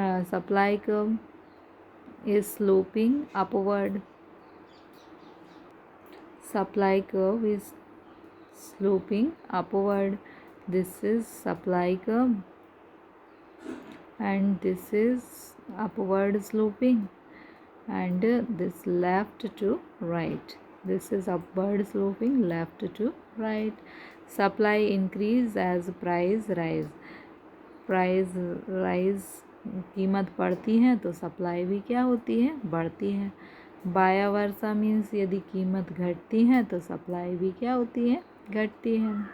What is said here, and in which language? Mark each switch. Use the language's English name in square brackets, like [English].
[English] Supply curve is sloping upward, supply curve is sloping upward. This is supply curve and this is upward sloping, and this left to right. This is upward sloping left to right. Supply increase as price rise. Price rise, [Hindi] कीमत बढ़ती है तो supply भी क्या होती है, बढ़ती है। [English] vice versa means [Hindi] यदि कीमत घटती है तो सप्लाई भी क्या होती है, घटती है।